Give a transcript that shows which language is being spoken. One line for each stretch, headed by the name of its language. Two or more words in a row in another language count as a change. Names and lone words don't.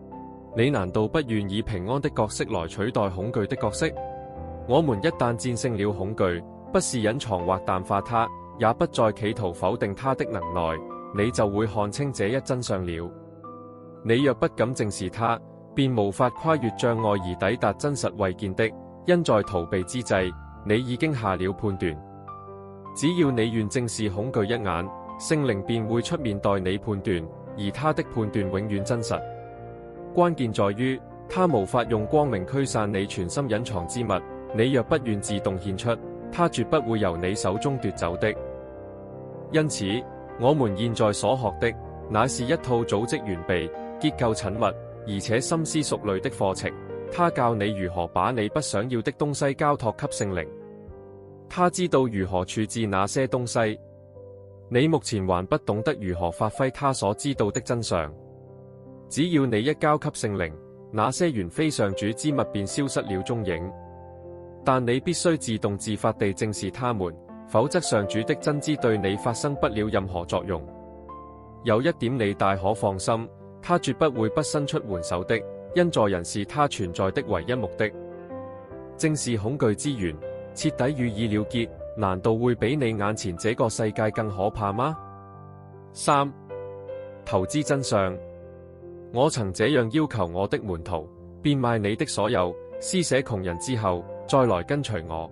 Chinese: 你難道不願以平安的角色來取代恐懼的角色？我們一旦戰勝了恐懼，不是隱藏或淡化它，也不再企圖否定它的能耐，你就會看清這一真相了。你若不敢正視它，便無法跨越障礙而抵達真實慧見的，因在逃避之際，你已經下了判斷。只要你願正視恐懼一眼，聖靈便會出面代你判斷，而他的判斷永遠真實。關鍵在於，他無法用光明驅散你全心隱藏之物。你若不願自動獻出，他絕不會由你手中奪走的。因此，我們現在所學的，乃是一套組織完備、結構緊密，而且深思熟慮的課程。他教你如何把你不想要的東西交託給聖靈。他知道如何處置那些東西。你目前還不懂得如何發揮他所知道的真相。只要你一交給聖靈，那些原非上主之物便消失了蹤影。但你必須自動自發地正視他們，否則上主的真知對你發生不了任何作用。有一點你大可放心，他絕不會不伸出援手的，因助人是他存在的唯一目的。正視恐懼之源，徹底予以了結，難道會比你眼前這個世界更可怕嗎？3. 投資真相。我曾這樣要求我的門徒：變賣你的所有，施捨窮人之後，再來跟隨我。